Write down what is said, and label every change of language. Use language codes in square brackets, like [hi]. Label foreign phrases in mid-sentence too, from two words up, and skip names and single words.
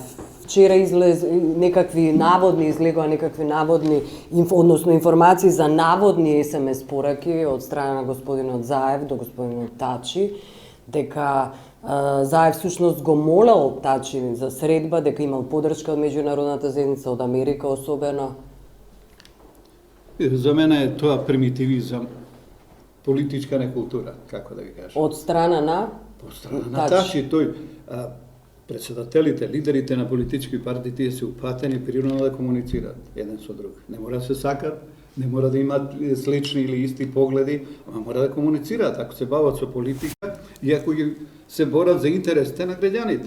[mk] Вчера некакви наводни односно информации за наводни СМС пораки од страна на господинот Заев до господинот Тачи, дека Заев всушност го молел Тачи за средба, дека имал поддршка од меѓународната заедница, од Америка особено. За мене е тоа примитивизам. [sr] politička nekultura, kako da ga kažem. [mk] Od strana na? Od strana Tači, тој председателите, лидерите на политички партии, тие се упатени природно да комуницираат еден со друг. Не мора да се сакат, не мора да имаат слични или исти погледи, ама мора да комуницираат. Ако се бават со политика и ако се борат за интересите на граѓаните.